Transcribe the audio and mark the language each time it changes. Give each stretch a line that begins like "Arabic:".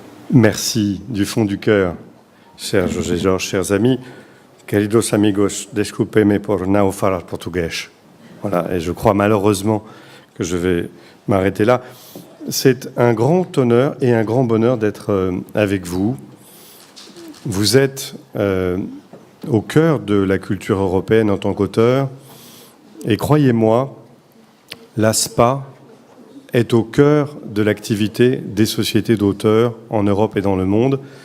French: Merci du fond du cœur, chers Jorge et Georges, chers amis.
Portuguese: Queridos amigos, desculpem-me por não falar português.
French: Voilà, et je crois malheureusement que je vais m'arrêter là. C'est un grand honneur et un grand bonheur d'être avec vous. Vous êtes au cœur de la culture européenne en tant qu'auteur. Et croyez-moi, l'ASPA est au cœur de l'activité des sociétés d'auteurs en Europe et dans le monde.